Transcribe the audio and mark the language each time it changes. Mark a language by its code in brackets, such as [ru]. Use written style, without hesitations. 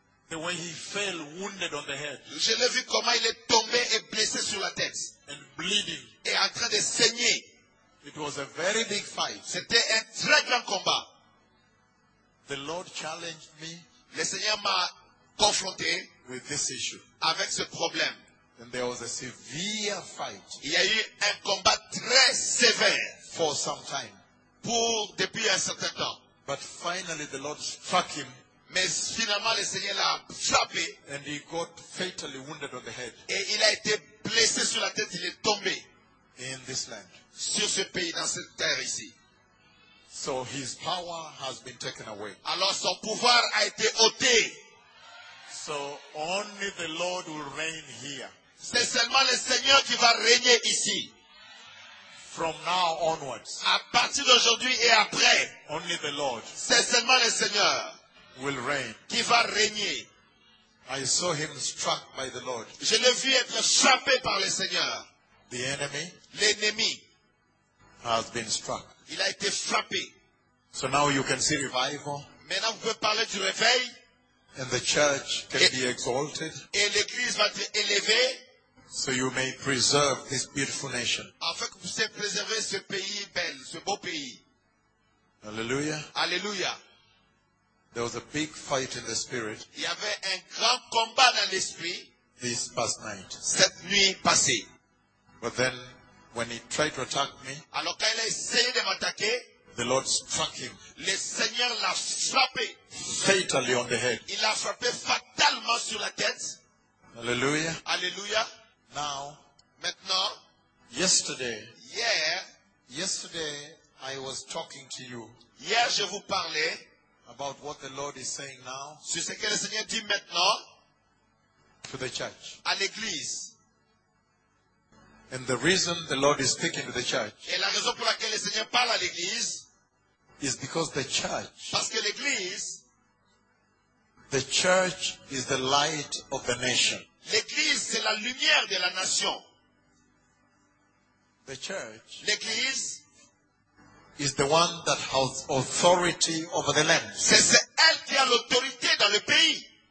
[en] The way he fell wounded on the head. [fr] Je l'ai vu comment il est tombé et blessé sur la tête. [en] And bleeding. [fr] Et en train de saigner. [en] It was a very big fight. [fr] C'était un très grand combat. [en] The Lord challenged me. [fr] Le Seigneur m'a confronté [en] with this issue. [fr] Avec ce problème. [en] And there was a severe fight. [fr] Il y a eu un combat très sévère. [en] For some time. [fr] Depuis un certain temps. [en] But finally the Lord struck him. [fr] Mais finalement le Seigneur l'a frappé. [en] And he got fatally wounded on the head. [fr] Et il a été blessé sur la tête, il est tombé. [en] In this land. [fr] Sur ce pays, dans cette terre ici. [en] So his power has been taken away. [fr] Alors son pouvoir a été ôté. [en] So only the Lord will reign here. [fr] C'est seulement le Seigneur qui va régner ici. [en] From now onwards. [fr] À partir d'aujourd'hui et après. [en] Only the Lord. [fr] C'est seulement le Seigneur. [en] Will reign. [fr] Qui va régner. [en] I saw him struck by the Lord. [fr] Je l'ai vu être frappé par le Seigneur. [en] The enemy. [fr] L'ennemi. [en] Has been struck. [fr] Il a été frappé. [en] So now you can see revival. [fr] Maintenant vous pouvez parler du réveil. [en] And the church can be exalted. [fr] Et l'église va être élevée. [en] So you may preserve this beautiful nation. [fr] Afin que vous puissiez préserver ce pays bel, ce beau pays. [en] Alléluia. [fr] Alléluia. [en] There was a big fight in the spirit. [fr] Il y avait un grand combat dans l'esprit. [en] This past night. [fr] Cette nuit passée. [en] But then, when he tried to attack me. [fr] Alors quand il a essayé de m'attaquer. [en] The Lord struck him. [fr] Le Seigneur l'a frappé. [en] Fatally on the head. [fr] Il l'a frappé fatalement sur la tête. [en] Alléluia. [fr] Alléluia. [en] Now. [fr] Maintenant. [en] Yesterday. [fr] Hier. [en] Yesterday, I was talking to you. [fr] Hier, je vous parlais. [en] About what the Lord is saying now. [fr] Sur ce que le Seigneur dit maintenant. [en] To the church. [fr] À l'église. [en] And the reason the Lord is speaking to the church. [fr] Et la raison pour laquelle le Seigneur parle à l'église. [en] Is because the church. [fr] Parce que l'église. [en] The church is the light of the nation. [fr] L'église c'est la lumière de la nation. [en] The church. [fr] L'église. [en] Is the one that has authority over the land. [fr] C'est elle qui a l'autorité dans le pays.